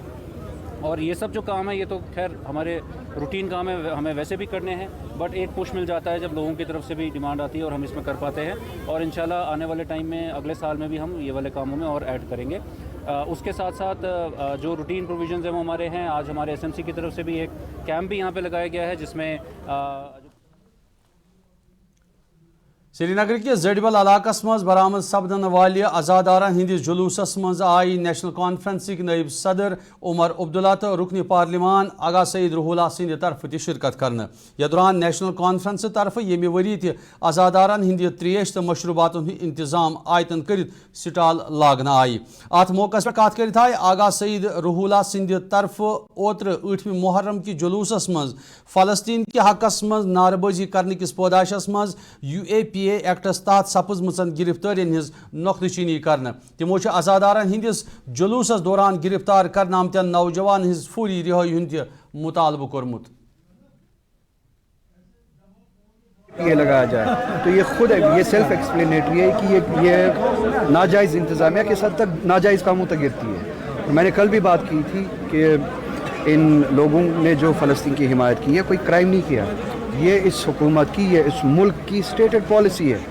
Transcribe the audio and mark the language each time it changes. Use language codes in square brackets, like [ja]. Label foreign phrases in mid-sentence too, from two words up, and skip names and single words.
[ur] اور یہ سب جو کام ہے یہ تو خیر ہمارے روٹین کام ہے, ہمیں ویسے بھی کرنے ہیں, بٹ ایک پش مل جاتا ہے جب لوگوں کی طرف سے بھی ڈیمانڈ آتی ہے اور ہم اس میں کر پاتے ہیں. اور انشاءاللہ آنے والے ٹائم میں اگلے سال میں بھی ہم یہ والے کاموں میں اور ایڈ کریں گے. اس کے ساتھ ساتھ جو روٹین پروویژنز ہیں وہ ہمارے ہیں. آج ہمارے SMC کی طرف سے بھی ایک کیمپ بھی یہاں پہ لگایا گیا ہے جس میں [ks] سری نگر کس زڈبل علاقہ مز برآمد سپدن والہ عزادارن ہندس جلوسس مز آئی نیشنل کانفرنسک نائب صدر عمر عبداللہ تو رکن پارلیمان آغا سعید روح اللہ سند طرف تہ شرکت کرنے. یتھ دوران نیشنل کانفرنس طرف یمہ وری تہ عزادارن ہند تریش تو مشروبات انتظام آیتن کرت سٹال لاگنہ آئی. ات موقع پہ کت کرت آئی آغا سعید روح اللہ سند طرف اوتر 8 محرم کی جلوسس مز فلسطین کے حقس مز نعرہ بازی کرنے کس پوداشس مز UAPA ایکٹس تحت سپز مچن گرفتارین ہز نقطہ چینی کرنے. تمو عزادارن ہندس جلوسس دوران گرفتار کرنے آمتین نوجوان ہز فوری رہائی ہند مطالبہ کورمت. [ur] یہ لگایا جائے تو یہ خود یہ [en] self explanatory [ur] ہے کہ یہ ناجائز انتظامیہ کس حد تک ناجائز کاموں تک گرتی ہے. میں نے کل بھی بات کی تھی کہ ان لوگوں نے جو فلسطین کی حمایت کی ہے کوئی کرائم نہیں کیا, یہ اس حکومت کی, یہ اس ملک کی [en] stated policy [ur] ہے.